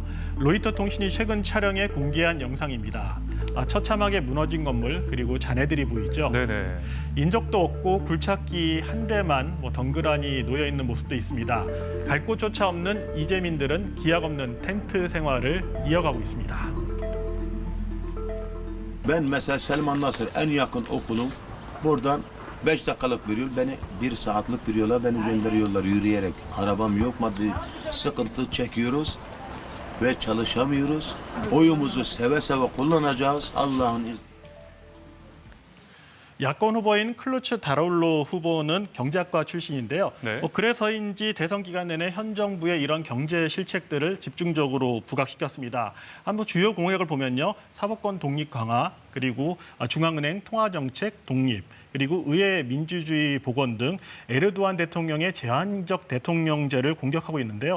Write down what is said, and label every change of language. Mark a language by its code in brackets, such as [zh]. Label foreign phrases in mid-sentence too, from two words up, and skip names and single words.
[ko] 로이터 통신이 최근 촬영해 공개한 영상입니다. 처참하게 무너진 건물 그리고 잔해들이 보이죠. 네네. 인적도 없고 굴착기 한 대만 덩그러니 놓여 있는 모습도 있습니다. 갈 곳조차 없는 이재민들은 기약 없는 텐트 생활을 이어가고 있습니다. [tr] Ben mesela Selman Nasır en yakın okulum buradan 5 dakikalık bir yol beni 1 saatlik bir yola beni gönderiyorlar yürüyerek. Arabam yok maddi sıkıntı çekiyoruz ve çalışamıyoruz. Oyumuzu seve seve kullanacağız Allah'ın izniyle. [ko] 야권 후보인 클루츠 다라울로 후보는 경제학과 출신인데요. 네. 그래서인지 대선 기간 내내 현 정부의 이런 경제 실책들을 집중적으로 부각시켰습니다. 한번 주요 공약을 보면요. 사법권 독립 강화, 그리고 중앙은행 통화정책 독립, 그리고 의회 민주주의 복원 등 에르도안 대통령의 제한적 대통령제를 공격하고 있는데요.